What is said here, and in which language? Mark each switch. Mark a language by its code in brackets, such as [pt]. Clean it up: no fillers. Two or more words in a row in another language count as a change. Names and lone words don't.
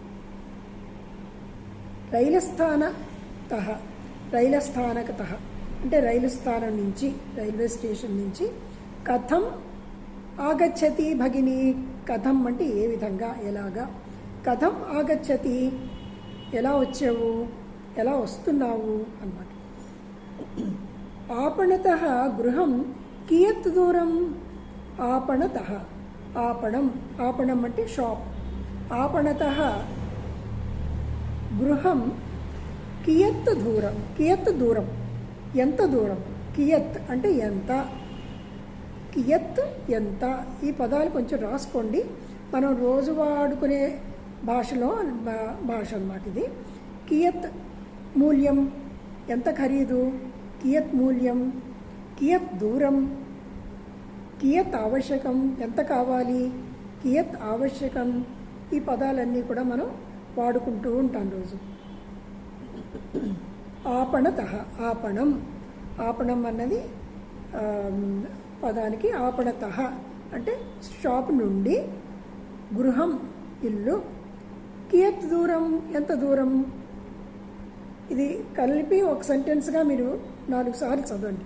[te] రైలస్థానత, రైలస్థానకత అంటే రైలు స్థానం నుంచి, [en] railway station [te] నుంచి. [sa] కథం ఆగచ్చతి భగిని, [te] కథం అంటే ఏ విధంగా, ఎలాగా. [sa] కథం ఆగచ్చతి [te] ఎలా వచ్చావు, ఎలా వస్తున్నావు అన్నమాట. [sa] आपणत गृहं कियत् दूरं, आपणत आपणम, आपणम [te] అంటే షాప్. [sa] आपणत गृहं कियत् दूरं, कियत् दूरं [te] ఎంత దూరం, కియత్ అంటే ఎంత, కియత్ ఎంత. ఈ పదాలు కొంచెం రాసుకోండి, మనం రోజు వాడుకునే భాషలో భాష అన్నమాట ఇది. [sa] కియత్ మూల్యం, [te] ఎంత ఖరీదు, [sa] కియత్ మూల్యం, కియత్ దూరం, కియత్ ఆవశ్యకం, [te] ఎంత కావాలి, [sa] కియత్ ఆవశ్యకం. [te] ఈ పదాలన్నీ కూడా మనం వాడుకుంటూ ఉంటాం రోజు. [sa] आपणत, आपणम, आपणम [te] అన్నది పదానికి. आपणत అంటే షాప్ నుండి, గృహం ఇల్లు, [sa] కియత్ దూరం [te] ఎంత దూరం. ఇది కలిపి ఒక సెంటెన్స్గా మీరు 4 సార్లు చదవండి.